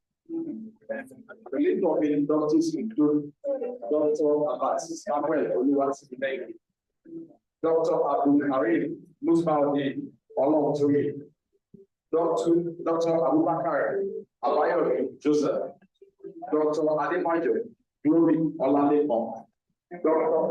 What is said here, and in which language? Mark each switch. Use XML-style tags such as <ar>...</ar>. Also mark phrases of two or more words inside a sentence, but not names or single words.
<en>The list of inductees include Dr. Abbas Samuel Oluwatimi, Dr. Abdul Karim Musbaudin Olontori, Dr. Abubakar Abayomi Joseph, Dr. Adebayo Glory Olalekan, Dr.</en>